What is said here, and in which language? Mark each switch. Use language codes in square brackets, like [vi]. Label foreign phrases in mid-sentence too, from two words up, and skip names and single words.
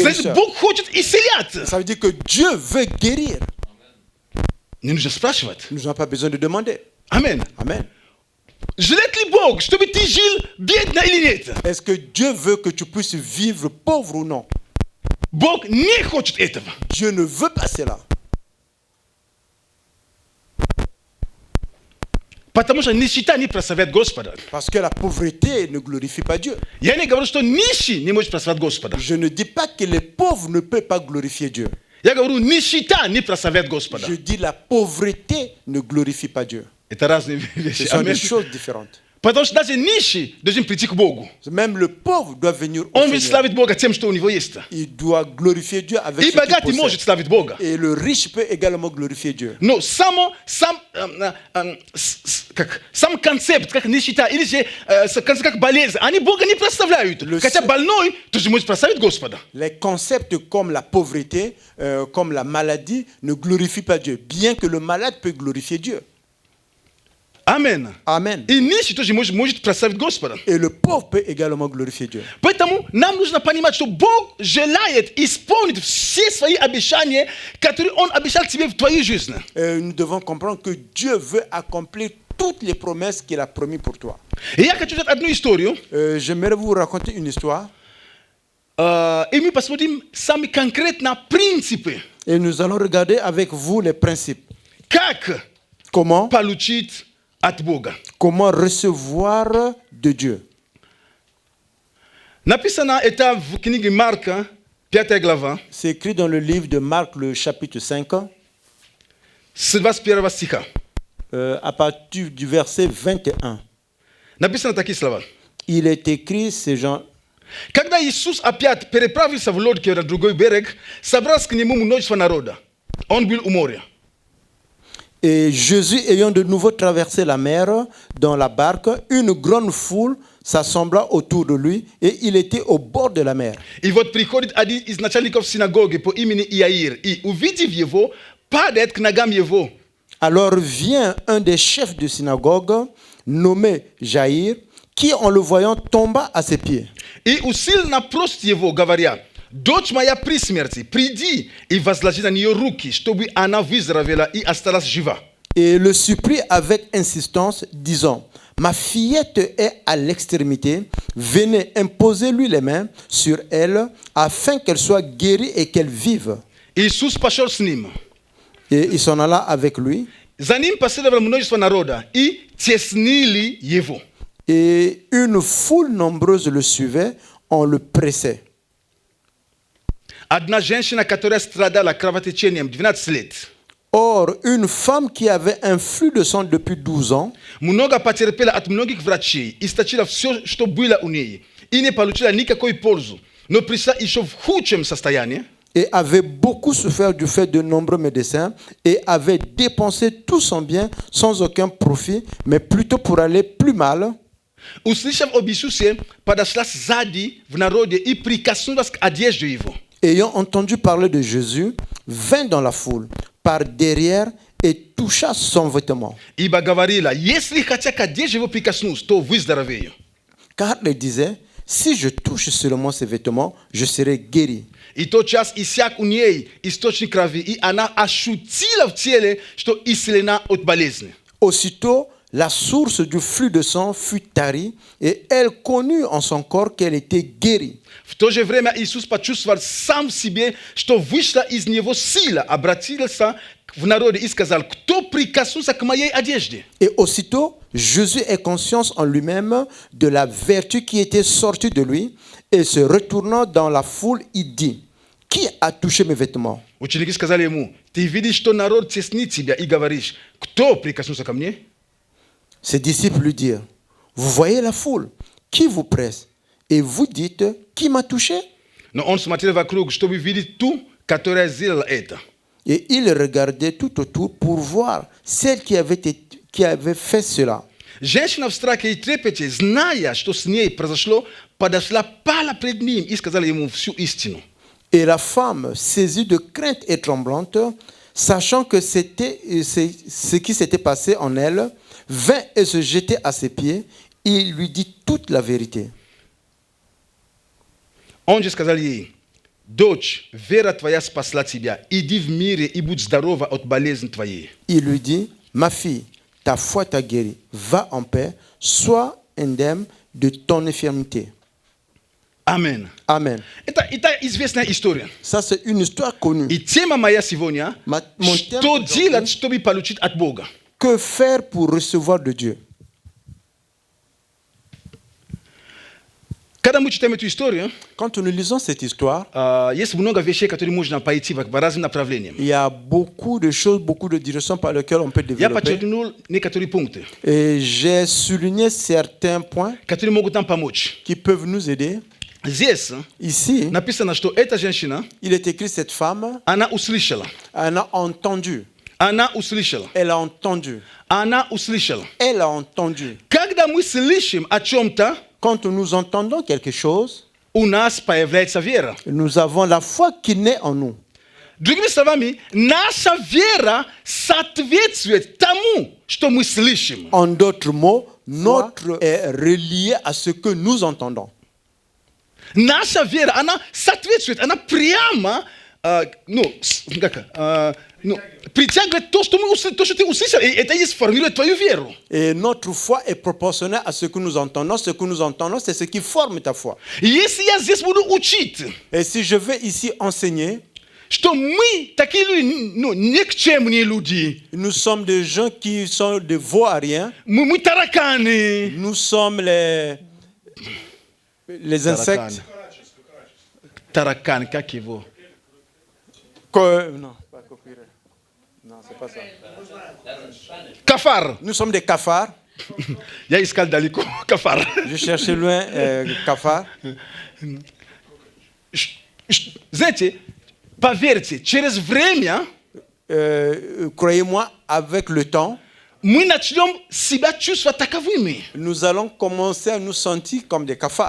[ru] Значит, guérisseur. Бог хочет исцелять. [fr] Ça veut dire que Dieu veut guérir. [ru] Не нужно спрашивать. [fr] Nous n'avons pas besoin de demander. [ru] Амен. [fr] Amen. [ru] Желает ли Бог, чтобы ты жил бедно или нет? [fr] Est-ce que Dieu veut que tu puisses vivre pauvre ou non? [ru] Бог не хочет этого. [fr] Dieu ne veut pas cela. [ru] Потому что нищета не прославляет Господа. [fr] Parce que la pauvreté ne glorifie pas Dieu. [ru] Я не говорю, что нищий не может прославлять Господа. [fr] Je ne dis pas que les pauvres ne peuvent pas glorifier Dieu. [ru] Я говорю, нищета не прославляет Господа. [fr] Je dis la pauvreté ne glorifie pas Dieu. [ru] Это разные [fr] Ce [ru] вещи. [fr] sont des [ru] Амен. [fr] choses différentes. [ru] Потому что даже нищий должен прийти к Богу. [fr] Même le pauvre doit venir au [ru] Он ведь [fr] Seigneur. [ru] славит Бога тем, что у него есть. [fr] Il doit glorifier Dieu avec [ru] И [fr] ce qu'il [ru] богатый может [fr] possède. [ru] славить Бога. [fr] Et le riche peut également glorifier Dieu. [ru] Но как сам концепт, как нищета, или же как болезнь, они Бога не представляют. Хотя больной тоже может представить Господа. [fr] Les concepts comme la pauvreté, comme la maladie ne glorifient pas Dieu, bien que le malade peut glorifier Dieu. Amen. Amen. [ru] И нищий тоже может представить Господа. [fr] Et le pauvre peut également glorifier Dieu. [ru] Поэтому нам нужно понимать, что Бог желает исполнить все свои обещания, которые Он обещал тебе в твоей жизни. [fr] Nous devons comprendre que Dieu veut accomplir toutes les promesses qu'il a promises pour toi. [ru] И я хочу сказать одну историю. [fr] J'aimerais vous raconter une histoire. [ru] И мы посмотрим сами конкретно принципы. [fr] Et nous allons regarder avec vous les principes. [ru] Как [fr] Comment [ru] получить от Бога. [fr] Comment recevoir de Dieu. [ru] Написано это в книге Марка, 5 глава, [fr] C'est écrit dans le livre de Marc, le chapitre 5, [ru] с 21 стиха. [fr] à partir du verset 21. [ru] Написано такие слова. [fr] Il est écrit, ces gens, [ru] Когда Иисус опять переправился в лодке на другой берег, собралось к нему множество народа. Он был у моря. [fr] et Jésus, ayant de nouveau traversé la mer dans la barque, une grande foule s'assembla autour de lui et il était au bord de la mer. [ru] И вот приходит один из начальников синагоги по имени Иаир, и, увидев его, падает к ногам его. [fr] Alors vient un des chefs de synagogue, nommé Jaïr, qui en le voyant tomba à ses pieds. [ru] И усиленно просит его, говоря: «Дочь моя при смерти, приди и возложи на нее руки, чтобы она выздоровела и осталась жива». [fr] Et le supplie avec insistance, disant, ma fillette est à l'extrémité, venez imposer-lui les mains sur elle, afin qu'elle soit guérie et qu'elle vive. [ru] Иисус пошел с ним. [fr] Et il s'en alla avec lui. [ru] За ним последовало множество народа и теснили его. [fr] Et une foule nombreuse le suivait, on le pressait. [ru] Одна женщина, которая страдала кровотечением 12 лет, [fr] Or, une femme qui avait un flux de sang depuis 12 ans, [ru] много потерпела от многих врачей, источила все, что было у ней, и не получила никакой пользу, но пришла еще в худшем состоянии. [fr] et avait beaucoup souffert du fait de nombreux médecins, et avait dépensé tout son bien sans aucun profit, mais plutôt pour aller plus mal. [ru] Услышав об Иисусе, подошла сзади в народе и прикоснулась к одежде его. [fr] Ayant entendu parler de Jésus, vint dans la foule, par derrière, et toucha son vêtement. [ru] Ибо говорила: если хотя к одежде его прикоснусь, то выздоровею. [fr] Car elle disait, si je touche seulement ses vêtements, je serai guéri. [ru] И тотчас иссяк у ней источник крови, и она ощутила в теле, что исцелена от болезни. [fr] Aussitôt, la source du flux de sang fut tarie, et elle connut en son corps qu'elle était guérie. [ru] В то же время Иисус почувствовал сам в себе, что вышла из него сила, обратился в народе и сказал: кто прикоснулся к моей одежде? [fr] Et aussitôt, Jésus ait conscience en lui-même de la vertu qui était sortie de lui, et se retournant dans la foule, il dit, qui a touché mes vêtements? [ru] Ученики сказали ему: ты видишь, что народ теснит тебя, и говоришь: кто прикоснулся ко мне? [fr] Ses disciples lui dirent, vous voyez la foule, qui vous presse? Et vous dites, qui m'a touché? [ru] Но он смотрел вокруг, чтобы видеть ту, которая сделала это. [fr] Et il regardait tout autour pour voir celle qui avait fait cela. [ru] Женщина в страхе и трепете, зная, что с ней произошло, подошла, пала пред ним и сказала ему всю истину. [fr] Et la femme, saisie de crainte et tremblante, sachant que c'était ce qui s'était passé en elle, vint et se jetait à ses pieds. Il lui dit toute la vérité. [ru] Он же сказал ей: дочь, вера твоя спасла тебя, иди в мире и будь здорова от болезни твоей. [fr] Il lui dit, ma fille, ta foi t'a guérie, va en paix, sois indemne de ton infirmité. Amen. Amen. [ru] Это известная история. [fr] Ça, c'est une histoire connue. [ru] И тема моя сегодня: [fr] Mon thème [ru] что [fr] aujourd'hui, [ru] делать, чтобы получить от Бога? [fr] que faire pour recevoir de Dieu? [ru] Когда мы читаем эту историю, [fr] Quand nous lisons cette histoire, [ru] есть много вещей, которые можно пойти по разным направлениям. [fr] il y a beaucoup de choses, beaucoup de directions par lesquelles on peut [ru] Я [fr] développer. [ru] подчеркнул некоторые пункты, [fr] Et j'ai souligné certains points [ru] которые могут нам помочь. [fr] qui peuvent nous aider. [ru] Здесь [fr] Ici, [ru] написано, что эта женщина, [fr] il est écrit cette femme, [ru] она услышала. [fr] elle a entendu. [ru] Она услышала. [fr] Elle a entendu. [ru] Она услышала. [fr] Elle a entendu. [ru] Когда мы слышим о чем-то, [fr] Quand nous entendons quelque chose, [ru] у нас появляется вера. [fr] nous avons la foi qui naît en nous. [ru] Другими словами, наша вера соответствует тому, что мы слышим. [fr] En d'autres mots, notre est relié à ce que nous entendons. [ru] Наша вера, она соответствует, она прямо притягивает то, что ты услышал. И это и сформирует твою веру. [fr] Et notre foi est proportionnelle à ce que nous entendons. Ce que nous entendons, c'est ce qui forme ta foi. [ru] Если я здесь буду учить, [fr] Et si je vais ici enseigner, [ru] что мы такие никчемные люди, [fr] nous sommes des gens qui sont des vauriens, [ru] мы тараканы. [fr] nous sommes les insectes. [ru] Таракан, как его? [fr] Non, pas coquille. Non, c'est pas ça. [ru] Кафар. [fr] Nous sommes des cafards. [ru] Я искал далеко. Кафар. [fr] Je cherchais loin cafards. [ru] Знаете, поверьте, через время [fr] Croyez-moi, avec le temps, [ru] мы начнем себя чувствовать таковыми. [fr] nous allons commencer à nous sentir comme des cafards.